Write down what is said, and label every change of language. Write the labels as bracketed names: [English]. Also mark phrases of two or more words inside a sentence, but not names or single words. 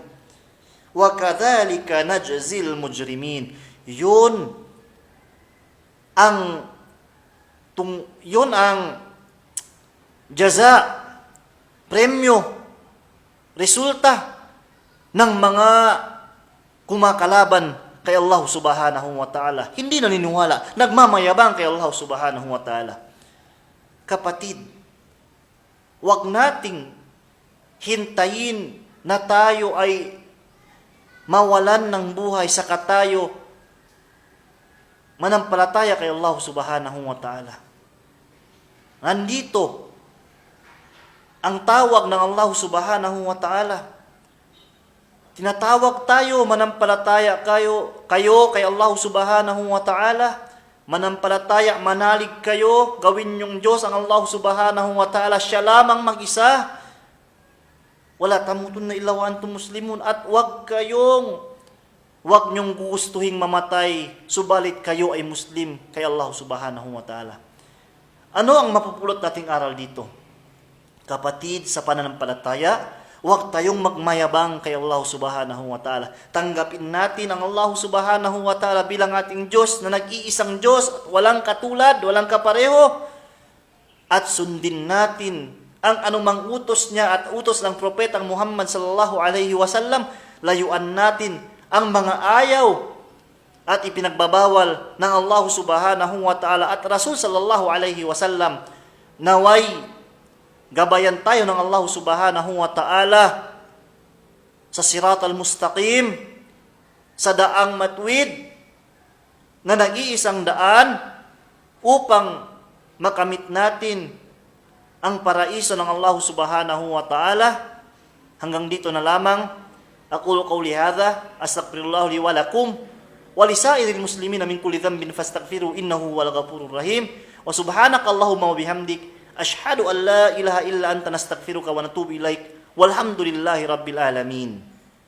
[Arabic] وكذلك نجزي المجرمين. [Filipino] Yun ang jaza, premyo, resulta ng mga kumakalaban kay Allah [Arabic] سبحانه وتعالى. [Filipino] Hindi naniniwala, nagmamayabang kay Allah [Arabic] سبحانه وتعالى. [Filipino] Kapatid, wag nating hintayin na tayo ay mawalan ng buhay sa tayo manampalataya kay Allah [Arabic] سبحانه وتعالى. [Filipino] Nandito ang tawag ng Allah [Arabic] سبحانه وتعالى. [Filipino] Tinatawag tayo, manampalataya kayo kay Allah [Arabic] سبحانه وتعالى. [Filipino] Manampalataya, manalig kayo, gawin yung Diyos ang Allah [Arabic] سبحانه وتعالى. [Filipino] Siya lamang mag-isa. [Arabic] ولا تموتن إلا وأنتم مسلمون. [Filipino] At wag nyong gustuhing mamatay, subalit kayo ay Muslim kay Allah [Arabic] سبحانه وتعالى. [Filipino] Ano ang mapupulot nating aral dito? Kapatid, sa pananampalataya, huwag tayong magmayabang kay Allah [Arabic] سبحانه وتعالى. [Filipino] Tanggapin natin ang Allah [Arabic] سبحانه وتعالى [Filipino] bilang ating Diyos na nag-iisang Diyos, walang katulad, walang kapareho. At sundin natin ang anumang utos niya at utos ng propetang Muhammad [Arabic] صلى الله عليه وسلم. [Filipino] Layuan natin ang mga ayaw at ipinagbabawal ng Allah [Arabic] سبحانه وتعالى [Filipino] at Rasul [Arabic] صلى الله عليه وسلم. [Filipino] Naway gabayan tayo ng Allah [Arabic] سبحانه وتعالى [Filipino] sa [Arabic] الصراط المستقيم, [Filipino] sa daang matuwid na nag-iisang daan upang makamit natin ang paraiso ng Allah [Arabic] سبحانه وتعالى. [Filipino] Hanggang dito na lamang. [Arabic] أقول قولي هذا أستغفر الله لي ولكم ولسائر المسلمين من كل ذنب فاستغفروه إنه هو الغفور الرحيم. وسبحانك اللهم وبحمدك أشهد أن لا إله إلا أنت نستغفرك ونتوب إليك. والحمد لله رب العالمين.